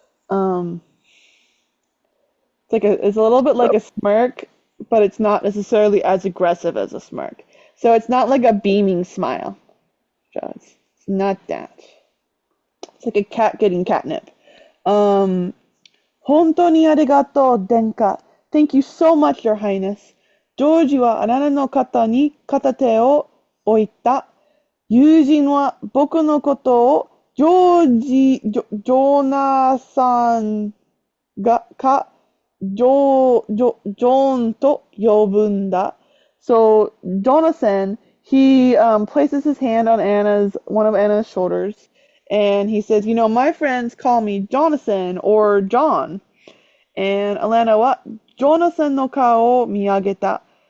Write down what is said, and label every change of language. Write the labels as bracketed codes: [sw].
[en] Um, it's a little bit like a smirk, but it's not necessarily as aggressive as a smirk. So it's not like a beaming smile. It's not that. It's like a cat getting catnip. [ja] 本当にありがとう、殿下. [en] Thank you so much, Your Highness. [ja] ジョージはあなたの肩に片手を置いた。友人は僕のことをジョナサンジョンと呼ぶんだ. [en] So Jonathan, he places his hand on one of Anna's shoulders, and he says, my friends call me Jonathan or John. And [ja] Alanna は、ジョナサンの顔を見上げた。